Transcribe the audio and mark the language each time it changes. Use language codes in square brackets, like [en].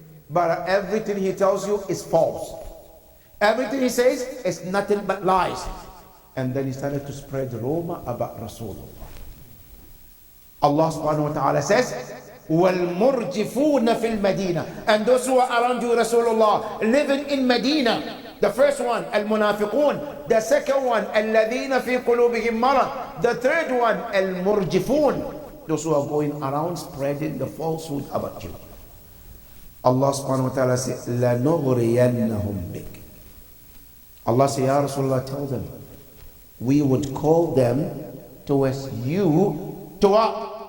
[en] But everything he tells you is false. Everything he says is nothing but lies." And then he started to spread rumor about Rasulullah. Allah subhanahu wa ta'ala says, [ar] وَالْمُرْجِفُونَ فِي الْمَدِينَةِ. [en] And those who are around you, Rasulullah, living in Medina. The first one, al-munafiqun. [ar] The second one, الَّذِينَ فِي قُلُوبِهِمْ مَرَضٌ. [en] The third one, al-murjifun. Those who are going around spreading the falsehood about you. Allah subhanahu wa ta'ala says, [ar] لَنُغْرِيَنَّهُمْ بِكَ. [en] Allah says, Ya Rasulullah, tell them, we would call them towards you. To what?